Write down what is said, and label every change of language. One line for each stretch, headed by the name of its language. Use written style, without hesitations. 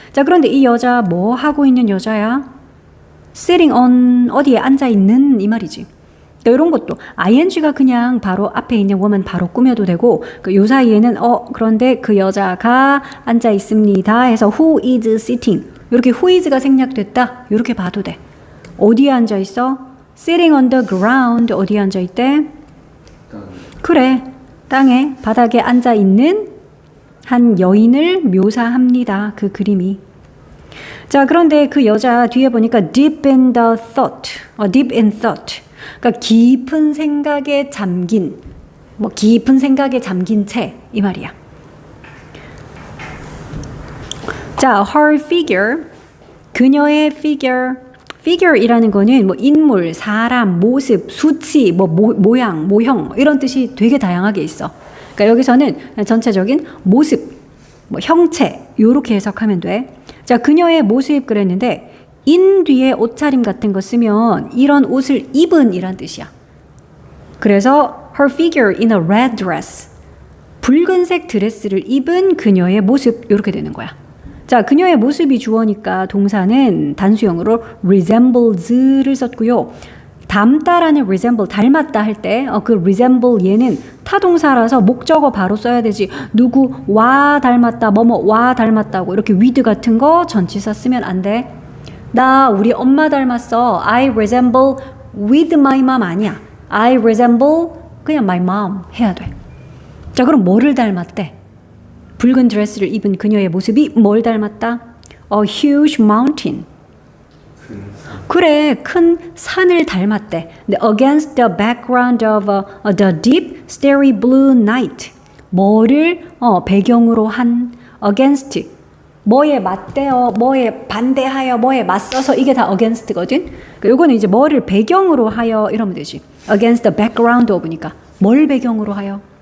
Korean: 자, 그런데 이 여자 뭐 하고 있는 여자야?
English: sitting on
Korean: 어디에 앉아 있는 이 말이지. 그러니까 이런 것도 ing가 그냥 바로 앞에 있는 woman 바로 꾸며도 되고 요 사이에는 그런데 그 여자가 앉아 있습니다 해서
English: who is sitting
Korean: 이렇게 who is가 생략됐다 이렇게 봐도 돼. 어디에 앉아 있어?
English: sitting on the ground
Korean: 어디에 앉아 있대? 그래, 땅에 바닥에 앉아 있는 한 여인을 묘사합니다. 그 그림이. 자, 그런데 그 여자 뒤에 보니까
English: deep in the thought, deep in thought.
Korean: 그러니까 깊은 생각에 잠긴, 깊은 생각에 잠긴 채 이 말이야. 자,
English: her figure,
Korean: 그녀의 figure이라는 거는 인물, 사람, 모습, 수치, 모양, 모형 이런 뜻이 되게 다양하게 있어. 그러니까 여기서는 전체적인 모습, 형체 요렇게 해석하면 돼. 자, 그녀의 모습 그랬는데 in 뒤에 옷차림 같은 거 쓰면 이런 옷을 입은 이란 뜻이야. 그래서
English: her figure in a red dress,
Korean: 붉은색 드레스를 입은 그녀의 모습 이렇게 되는 거야. 자, 그녀의 모습이 주어니까 동사는 단수형으로 resembles를 썼고요. 닮다라는 resemble, 닮았다 할 때 그 resemble 얘는 타동사라서 목적어 바로 써야 되지. 누구와 닮았다, 뭐뭐와 닮았다고 이렇게 with 같은 거 전치사 쓰면 안 돼. 나 우리 엄마 닮았어.
English: I resemble with my mom
Korean: 아니야.
English: I resemble
Korean: 그냥
English: my mom
Korean: 해야 돼. 자, 그럼 뭐를 닮았대? 붉은 드레스를 입은 그녀의 모습이 뭘 닮았다?
English: A huge mountain.
Korean: 그래, 큰 산을 닮았대. 근데
English: against the background of the deep, starry blue night.
Korean: 뭐를 배경으로 한 against. 뭐에 맞대어, 뭐에 반대하여, 뭐에 맞서서 이게 다 against거든. 요거는 이제 뭐를 배경으로 하여 이러면 되지.
English: against the background of
Korean: 니까 뭘 배경으로 하여?